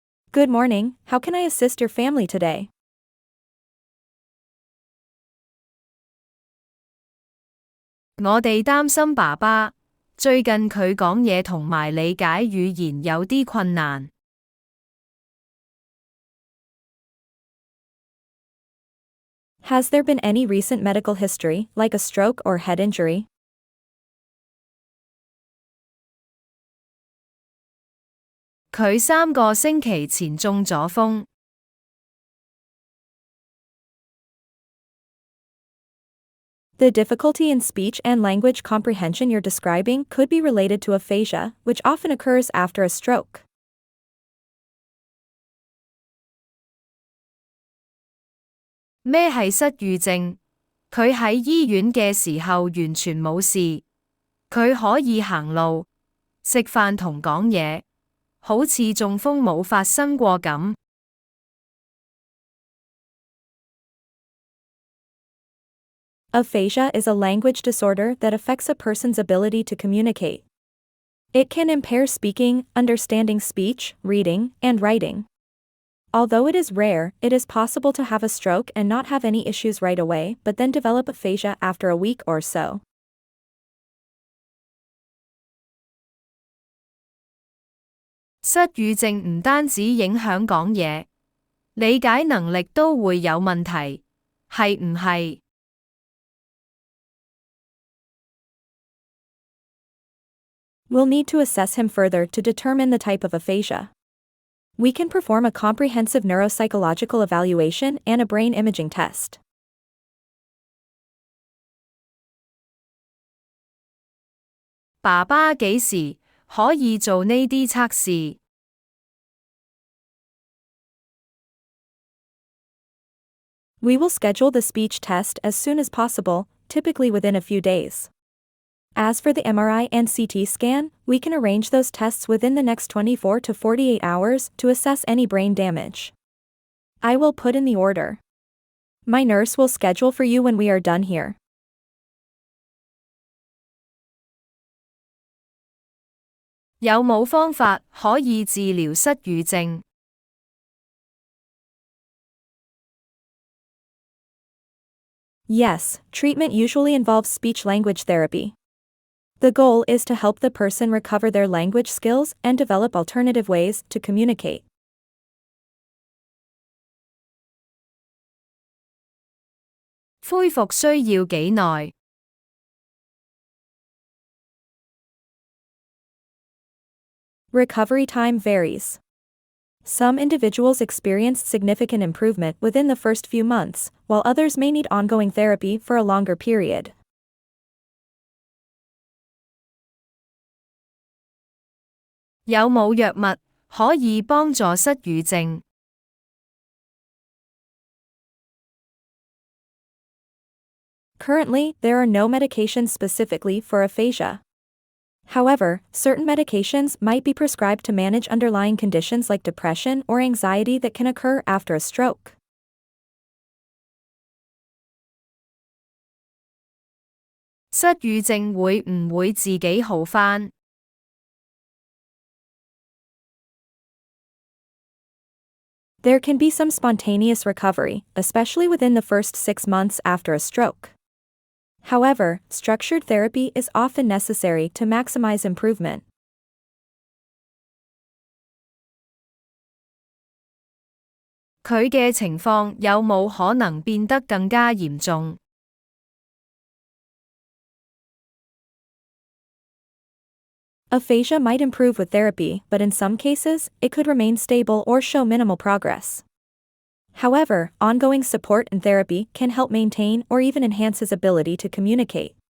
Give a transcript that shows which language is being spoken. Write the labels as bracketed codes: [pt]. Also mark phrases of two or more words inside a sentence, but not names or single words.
[en] Good morning, how can I assist your family today? [yue] 我哋擔心爸爸，最近佢講嘢同埋理解語言有啲困難。 [en] Has there been any recent medical history, like a stroke or head injury? [yue] 佢3個星期前中咗風。 [en] The difficulty in speech and language comprehension you're describing could be related to aphasia, which often occurs after a stroke. [yue] 咩係失語症？佢喺醫院嘅時候完全冇事，佢可以行路、食飯同講嘢，好似中風冇發生過咁。 [en] Aphasia is a language disorder that affects a person's ability to communicate. It can impair speaking, understanding speech, reading, and writing. Although it is rare, it is possible to have a stroke and not have any issues right away, but then develop aphasia after a week or so. [yue] 失語症唔單止影響講嘢，理解能力都會有問題，係唔係？ [en] We'll need to assess him further to determine the type of aphasia. We can perform a comprehensive neuropsychological evaluation and a brain imaging test. [yue] 爸爸幾時可以做呢啲測試？ [en] We will schedule the speech test as soon as possible, typically within a few days. As for the MRI and CT scan, we can arrange those tests within the next 24 to 48 hours to assess any brain damage. I will put in the order. My nurse will schedule for you when we are done here. [yue] 有冇方法可以治療失語症？ [en] Yes, treatment usually involves speech-language therapy. The goal is to help the person recover their language skills and develop alternative ways to communicate. [yue] 恢復需要幾耐？ [en] Recovery time varies. Some individuals experience significant improvement within the first few months, while others may need ongoing therapy for a longer period. [yue] 有冇藥物可以幫助失語症？ [en] Currently, there are no medications specifically for aphasia. However, certain medications might be prescribed to manage underlying conditions like depression or anxiety that can occur after a stroke. [yue] 失語症會唔會自己好返？ [en] There can be some spontaneous recovery, especially within the first 6 months after a stroke. However, structured therapy is often necessary to maximize improvement. [yue] 佢嘅情況有冇可能變得更加嚴重？ [en] Aphasia might improve with therapy, but in some cases, it could remain stable or show minimal progress. However, ongoing support and therapy can help maintain or even enhance his ability to communicate.